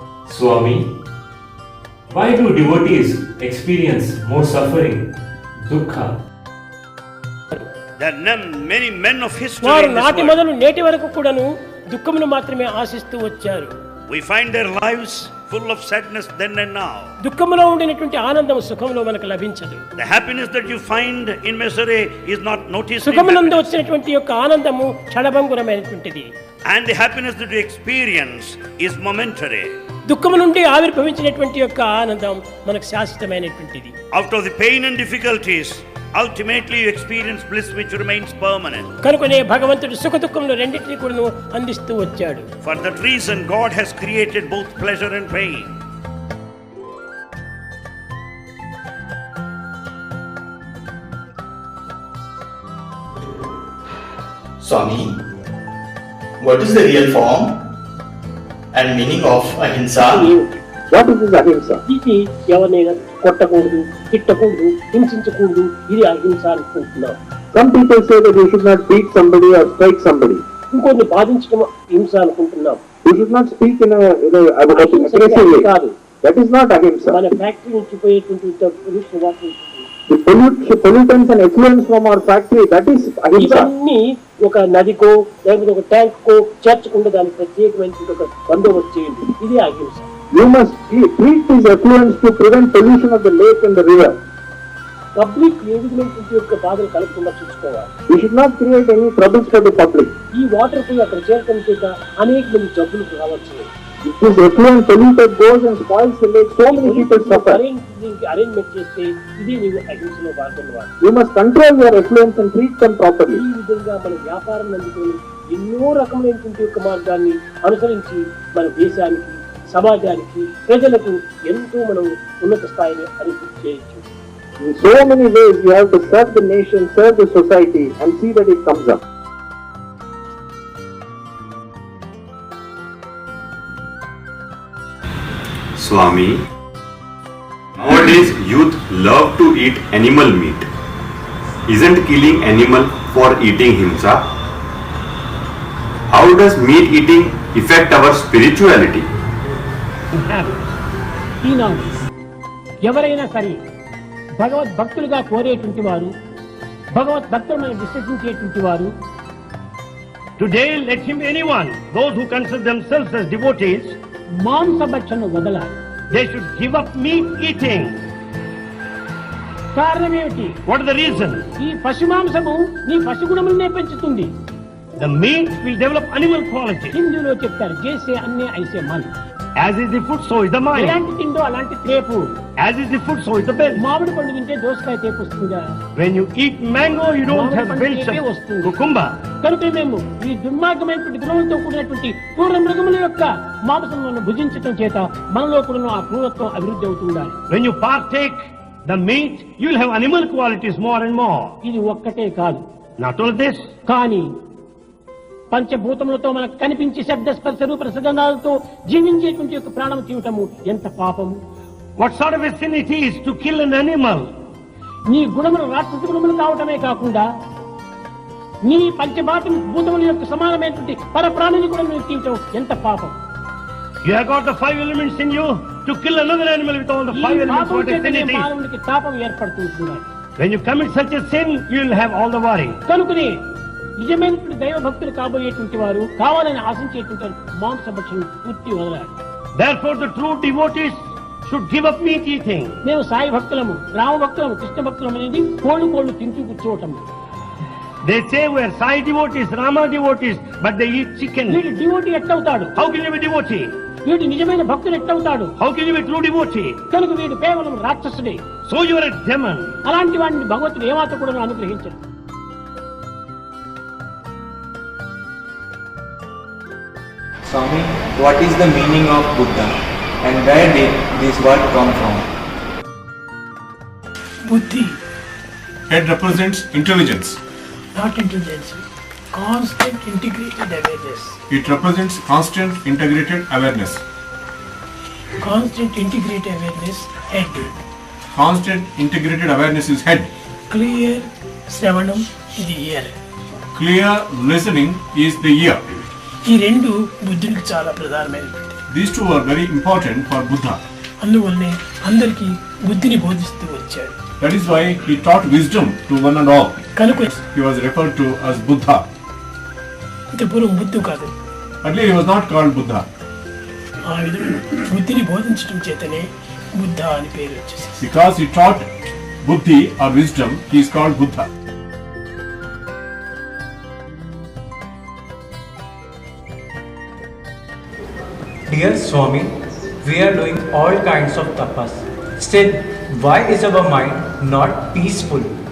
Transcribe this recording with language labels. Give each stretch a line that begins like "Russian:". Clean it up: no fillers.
English: Swami, why do devotees experience more suffering, dukkha? There are many men of history
Telugu: వారు
English: in this
Telugu: నాటి
English: world.
Telugu: మొదలు నేటి వరకు కూడాను దుఃఖమును మాత్రమే ఆశిస్తూ వచ్చారు.
English: We find their lives full of sadness then and now.
Telugu: దుఃఖములో ఉండినటువంటి ఆనందం సుఖంలో మనకు లభించదు.
English: The happiness that you find in misery is not noticed.
Telugu: సుఖమునందు వచ్చినటువంటి యొక్క ఆనందము క్షణభంగురమైనటువంటిది.
English: And the happiness that you experience is momentary.
Telugu: దుఃఖము నుండి ఆవిర్భవించినటువంటి యొక్క ఆనందం మనకు శాశ్వతమైనటువంటిది.
English: Out of the pain and difficulties, ultimately you experience bliss which remains permanent.
Telugu: కనుకనే భగవంతుడు సుఖ దుఃఖములు రెండింటినీ కూడాను అందిస్తూ వచ్చాడు.
English: For that reason God has created both pleasure and pain. Swami, what is the real form and meaning of ahimsa? What is this ahimsa?
Telugu: ఇది ఎవరినైనా కొట్టకూడదు, తిట్టకూడదు, హింసించకూడదు, ఇది అహింస అనుకుంటున్నాం.
English: Some people say that you should not beat somebody or strike somebody.
Telugu: ఇంకొన్ని బాధించడం హింస అనుకుంటున్నాం.
English: You should not speak in a aggressive way.
Telugu: కాదు.
English: That is not ahimsa.
Telugu: మన ఫ్యాక్టరీ నుంచి పోయేటువంటి pollution water,
English: The pollutants and effluents from our factory, that is ahimsa.
Telugu: ఇవన్నీ ఒక నదికో లేకపోతే ఒక ట్యాంక్కో చేర్చకుండా దానికి ప్రత్యేకమైన ఒక బందోబస్తు చేయండి, ఇది అహింస.
English: You must treat these effluents to prevent pollution of the lake and the river.
Telugu: Public ఏ విధమైనటువంటి యొక్క బాధలు కలగకుండా చూసుకోవాలి.
English: We should not create any troubles for the public.
Telugu: ఈ వాటర్ పోయి అక్కడ చేరటం చేత అనేక మంది జబ్బులు రావచ్చు.
English: If this effluent polluted goes and spoils the lake, so many people suffer.
Telugu: Arrangement చేస్తే ఇది నీవు అహింసలో భాగం.
English: You must control your effluents and treat them properly.
Telugu: ఈ విధంగా మన వ్యాపారం అందుకొని ఎన్నో రకమైనటువంటి యొక్క మార్గాన్ని అనుసరించి మన దేశానికి, సమాజానికి, ప్రజలకు ఎంతో మనం ఉన్నత స్థాయిని అభివృద్ధి చేయొచ్చు.
English: In so many ways you have to serve the nation, serve the society and see that it comes up. Swami, nowadays youth love to eat animal meat. Isn't killing animal for eating himsa? How does meat eating affect our spirituality?
Telugu: ఈనాడు ఎవరైనా సరే భగవద్భక్తులుగా కోరేటువంటి వారు, భగవద్భక్తులను విశ్వసించేటువంటి వారు,
English: Today, let him anyone, those who consider themselves as devotees,
Telugu: మాంసభక్షణ వదలాలి.
English: they should give up meat eating.
Telugu: కారణం ఏమిటి?
English: What is the reason?
Telugu: ఈ పశు మాంసము నీ పశుగుణములనే పెంచుతుంది.
English: The meat will develop animal quality.
Telugu: హిందీలో చెప్తారు,
Hindi: జైసే అన్నే ఐసే Mann.
English: As is the food, so is the mind.
Telugu: ఎలాంటి తిండో అలాంటి త్రేపు.
English: As is the food, so is the belch.
Telugu: మామిడి పండు తింటే దోసకాయ తేపు వస్తుందా?
English: When you eat mango, you don't have belch of cucumber.
Telugu: కనుక మేము ఈ దుర్మార్గమైనటువంటి గుణంతో కూడినటువంటి క్రూర మృగముల యొక్క మాంసములను భుజించడం చేత మనలో కూడా ఆ క్రూరత్వం అభివృద్ధి అవుతుండాలి.
English: When you partake the meat, you will have animal qualities more and more.
Telugu: ఇది ఒక్కటే కాదు.
English: Not only this,
Telugu: కానీ పంచభూతములతో మనకు కనిపించి శబ్ద స్పర్శ రూప రసగంధాలతో జీవించేటువంటి యొక్క ప్రాణం తీయటము ఎంత పాపము.
English: what sort of a sin it is to kill an animal?
Telugu: నీ గుణములు రాక్షస గుణములు కావటమే కాకుండా నీ పంచభూతముల యొక్క సమానమైనటువంటి పరప్రాణిని కూడా నువ్వు తీయటం ఎంత పాపం.
English: You have got the 5 elements in you to kill another animal with all the 5 elements. What a sin it is.
Telugu: మానవునికి తాపం ఏర్పడుతుంది.
English: When you commit such a sin, you will have all the worry.
Telugu: కనుకనే నిజమైనటువంటి దైవ భక్తులు కాబోయేటువంటి వారు కావాలని ఆశించేటువంటి మాంసభక్షణ పూర్తి వదలాలి.
English: Therefore, the true devotees should give up meat eating.
Telugu: మేము సాయి భక్తులము, రామ భక్తులము, కృష్ణ భక్తులము అనేది కోళ్ళు తింటూ కూర్చోవటం.
English: They say we are Sai devotees, Rama devotees, but they eat chicken.
Telugu: వీడు devotee ఎట్టవుతాడు?
English: How can you be devotee?
Telugu: వీడు నిజమైన భక్తుడు ఎట్టవుతాడు?
English: How can you be true devotee?
Telugu: కనుక వీడు కేవలం రాక్షసుడే.
English: So you are a demon.
Telugu: అలాంటి వాడిని భగవంతుడు ఏమాత్రం కూడా అనుగ్రహించడు.
English: Swami, what is the meaning of Buddha and where did this word come from? Buddhi. Head represents intelligence. Not intelligence. Constant integrated awareness. It represents constant integrated awareness. Constant integrated awareness, head. Constant integrated awareness is head. Clear Sravanam is the ear. Clear listening is the ear.
Telugu: ఈ రెండు బుద్ధునికి చాలా ప్రధానమైనవి.
English: These two are very important for Buddha.
Telugu: అందువల్లనే అందరికీ బుద్ధిని బోధిస్తూ వచ్చాడు.
English: That is why he taught wisdom to one and all.
Telugu: కనుక
English: he was referred to as Buddha.
Telugu: ఇంత పూర్వం బుద్ధు కాదు.
English: Earlier he was not called Buddha.
Telugu: ఆ విధంగా బుద్ధిని బోధించడం చేతనే బుద్ధ అని పేరు వచ్చేసింది.
English: Because he taught buddhi or wisdom, he is called Buddha. Dear Swami, we are doing all kinds of tapas. Still, why is our mind not peaceful?